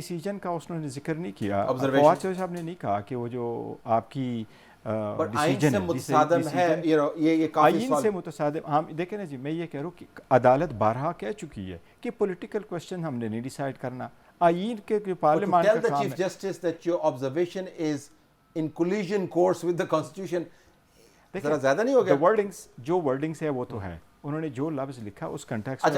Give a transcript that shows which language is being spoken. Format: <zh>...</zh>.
<ur>Decision کا اس نے ذکر نہیں کیا, فواد چودھری صاحب نے نہیں کہا کہ وہ جو آپ کی آئین سے متصادم ہے, یہ آئین سے متصادم. ہم دیکھیں نا جی, میں یہ کہہ رہا ہوں کہ عدالت بارہا کہہ چکی ہے کہ پولیٹیکل کوسچن ہم نے نہیں ڈیسائیڈ کرنا. آئین کے پارلیمان کا کام ہے.</ur> <en>Chief justice that your observation is in collision course with the constitution.</en> <ur>ذرا زیادہ نہیں ہو گیا؟ جو ورڈنگز ہے وہ تو ہے, انہوں نے جو لفظ لکھا اس کنٹیکسٹ میں</ur>